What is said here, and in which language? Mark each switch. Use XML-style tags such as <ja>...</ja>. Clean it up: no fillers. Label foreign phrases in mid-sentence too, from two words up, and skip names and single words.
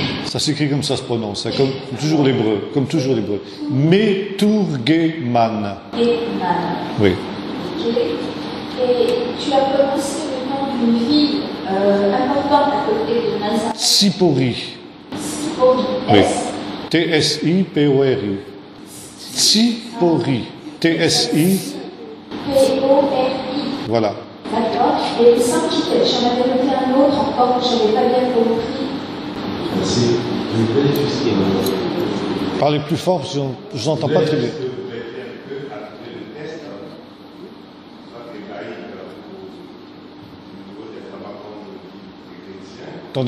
<fr>Ça s'écrit comme ça se prononce, hein, comme toujours l'hébreu. Meturgeman. Oui. Okay. Et tu as prononcé le nom d'une ville importante à côté de Nazareth. Tsipori. Tsipori. Oui. T-S-I-P-O-R-I. Tsipori. T-S-I. P-O-R-I. Voilà. D'accord. Et il semble que j'en avais noté un autre encore que je n'avais pas bien compris. Merci. Je vous connais tout ce qui est maintenant. Parlez plus fort, parce que je vous entends pas très bien. Attendez,</fr>